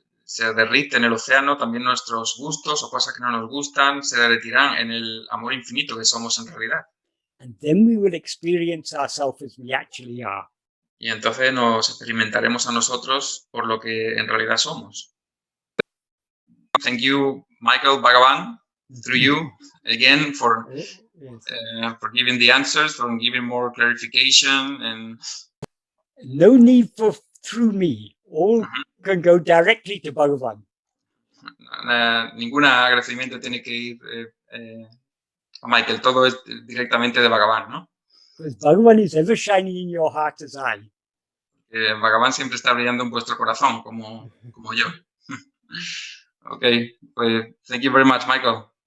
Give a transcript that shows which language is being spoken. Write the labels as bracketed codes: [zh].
[es] se derrite en el océano, también nuestros gustos o cosas que no nos gustan se derretirán en el amor infinito que somos en realidad. [en] And then we will experience ourselves as we actually are. [es] Y entonces nos experimentaremos a nosotros por lo que en realidad somos. [en] Thank you, Michael, Bhagavan, through you again for giving the answers, for giving more clarification. And no need for through me. All can go directly to Bhagavan. [es] Ningún agradecimiento tiene que ir a Michael, todo es directamente de Bhagavan, ¿no? [en] Because Bhagavan is ever shining in your heart as I. [es] Bhagavan siempre está brillando en vuestro corazón, como yo. Okay, pues [en] thank you very much, [es] Michael.